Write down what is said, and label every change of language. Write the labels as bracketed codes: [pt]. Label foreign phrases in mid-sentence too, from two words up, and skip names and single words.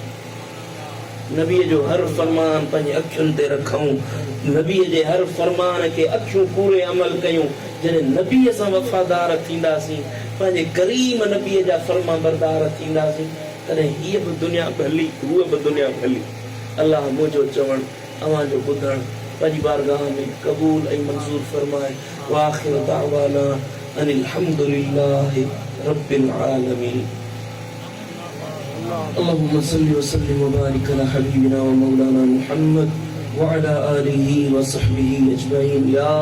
[sd] नबीअ जो हर फरमान पंहिंजे अखियुनि ते रखूं, नबीअ जे हर फरमान खे अखियूं पूरे अमल कयूं। जॾहिं नबीअ सां वफ़ादार थींदासीं, पंहिंजे करीम नबीअ जा फरमा बरदार थींदासीं, तॾहिं हीअ बि दुनिया हली, हूअ बि दुनिया हली। अलाह मुंहिंजो चवणु, अव्हांजो ॿुधणु पंहिंजी बारगाह में क़बूल ऐं मंज़ूर फरमाए। [ar] وآخر دعوانا أن الحمد لله رب العالمين. اللهم صل وسلم وبارك على حبيبنا ومولانا محمد وعلى آله وصحبه أجمعين. يا